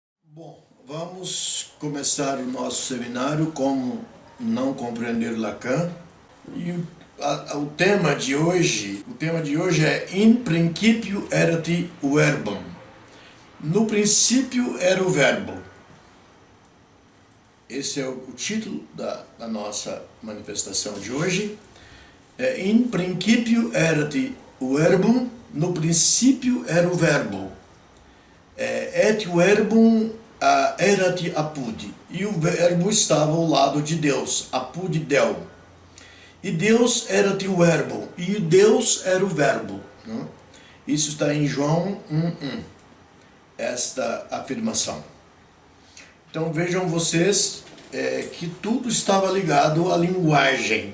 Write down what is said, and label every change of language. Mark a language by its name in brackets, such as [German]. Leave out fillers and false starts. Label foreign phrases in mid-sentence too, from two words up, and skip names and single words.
[Portuguese] Bom, vamos começar o nosso seminário Como Não Compreender Lacan. E o tema de hoje é [Latin] In principio erat verbum. [Portuguese] No princípio era o verbo. Esse é o título da nossa manifestação de hoje. [Latin] In principio erat verbum. [Portuguese] No princípio era o verbo. [Latin] Et verbum erat apud, [Portuguese] e o verbo estava ao lado de Deus, [Latin] apud Deo. [Portuguese] E Deus erat o verbo, e Deus era o verbo. Né? Isso está em João 1:1, esta afirmação. Então vejam vocês que tudo estava ligado à linguagem.